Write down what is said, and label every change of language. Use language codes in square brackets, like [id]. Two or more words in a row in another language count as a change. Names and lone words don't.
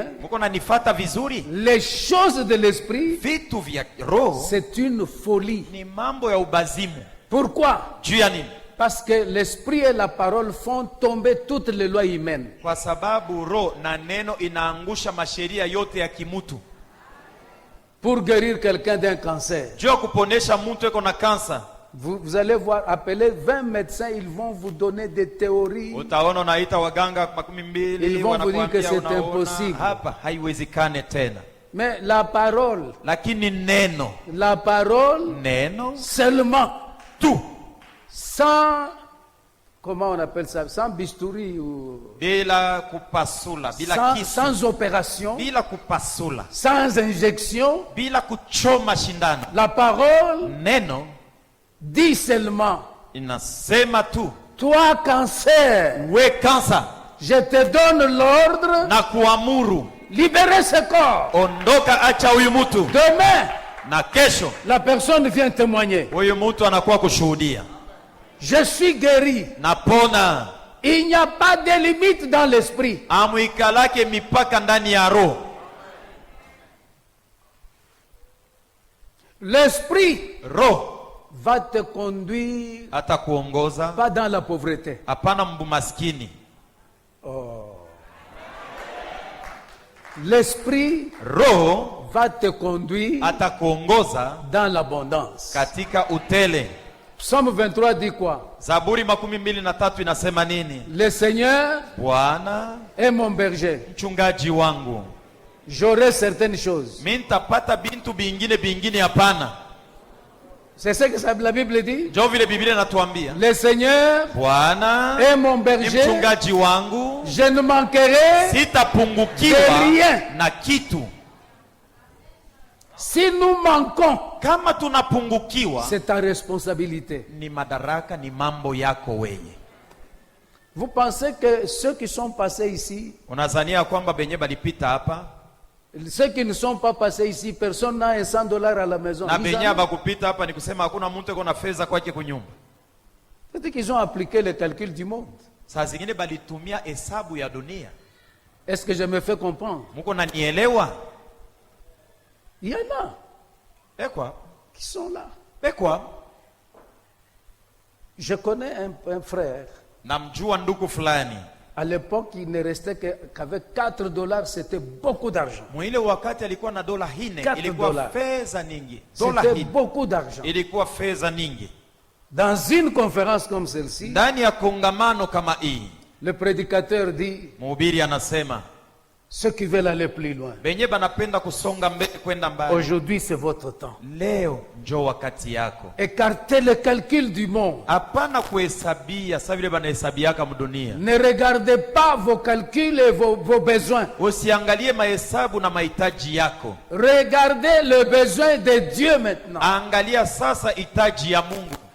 [sw] Muko nanifata vizuri? [fr] Les choses de l'esprit, [sw] Vitu vya Roho [fr] c'est une folie. [sw] ni mambo ya ubazimu. [fr] Pourquoi? [sw] Juu ya nini? [fr] Parce que l'esprit et la parole font tomber toutes les lois humaines. [sw] Kwa sababu Roho na neno inaangusha masheria yote ya kimutu. [fr] Pour guérir quelqu'un d'un cancer, [sw] Juu ya kuponesha mtu eko na kansa, [fr] vous allez voir, appeler 20 médecins, ils vont vous donner des théories. [sw] utaona unaita waganga 12 [fr] Ils vont vous dire que c'est [sw] unaona, [fr] impossible. [sw] hapa haiwezekane tena. [fr] Mais la parole, [sw] Lakini neno [fr] seulement, [sw] tu, [fr] sans, comment on appelle ça, sans bistouri ou [sw] bila kupasula, bila [fr] sans, [sw] kisu, [fr] sans opération, [sw] bila kupasula, [fr] sans injection, [sw] bila kuchoma shindano. [fr] la parole [sw] Neno [fr] dit seulement, [sw] inasema tu, [fr] toi cancer, [sw] we kansa [fr] je te donne l'ordre, [sw] na kuamuru, [fr] libérez ce corps. [sw] ondoka, acha huyu mtu, [fr] Demain, [sw] na kesho [fr] la personne vient témoigner. [sw] huyu mtu anakuwa kushuhudia, [fr] Je suis guéri. [sw] napona. [fr] Il n'y a pas de limite dans l'esprit. [sw] Amwikalake mipaka ndani ya Roho. [fr] L'esprit [sw] Roho [fr] va te conduire [sw] atakuongoza, [fr] pas dans la pauvreté. [sw] hapana mbumaskini. [fr] L'esprit [sw] Roho [fr] va te conduire [sw] atakuongoza [fr] dans l'abondance. [sw] katika utele. [fr] Psaume 23 dit quoi? [sw] Zaburi 23 inasema nini? [fr] Le Seigneur [sw] Bwana [fr] est mon berger. [sw] mchungaji wangu, [fr] J'aurai certaines choses. [sw] mimi nitapata bintu bingine hapana. [fr] C'est ce que la Bible dit. [sw] Ndio vile Biblia inatuambia. [fr] Le Seigneur [sw] Bwana [fr] est mon [sw] ni [fr] berger. [sw] mchungaji wangu, [fr] Je ne manquerai [sw] sitapungukiwa [fr] de rien. [sw] na kitu. [fr] Si nous manquons, [sw] Kama tunapungukiwa, [fr] c'est ta responsabilité. [sw] ni madaraka, ni mambo yako wewe. [fr] Vous pensez que ceux qui sont passés ici, [sw] Unazania kwamba benye balipita hapa [fr] ceux qui ne sont pas passés ici, personne n'a un $100 à la maison. [sw] na [fr] Ils [sw] benye [fr] en ont. [sw] bakupita hapa ni kusema hakuna mtu eko na fedha kwake kunyumba. [fr] Peut-être qu'ils ont appliqué le calcul du monde. [sw] Saa zingine balitumia hesabu ya dunia. [fr] Est-ce que je me fais comprendre? [sw] Muko nanielewa? [fr] Il y en a [sw] Bekwa, [fr] qui sont là. [sw] bekwa. [fr] Je connais un frère. [sw] Namjua ndugu fulani. [fr] À l'époque, il ne restait qu'avec $4, c'était beaucoup d'argent. [sw] Mwile wakati alikuwa na dola hine, [fr] 4 [sw] ilikuwa [fr] dollars. [sw] fedha nyingi. Dola [fr] C'était [sw] hine [fr] beaucoup d'argent. [sw] ilikuwa fedha nyingi. [fr] Dans une conférence comme celle-ci, [sw] Ndani ya kongamano kama hii, [fr] le prédicateur dit, [sw] mhubiri anasema [fr] ceux qui veulent aller plus loin, [sw] benye banapenda kusonga mbele kwenda mbali, [fr] aujourd'hui c'est votre temps. [sw] leo njo wakati yako. [fr] Écartez le calcul du monde. [sw] Hapana kuhesabia sa vile banahesabiaka mdunia. [fr] Ne regardez pas vos calculs et vos besoins. [sw] Usiangalie mahesabu na mahitaji yako, [fr] Regardez le besoin de Dieu maintenant. [sw] angalia sasa hitaji ya Mungu.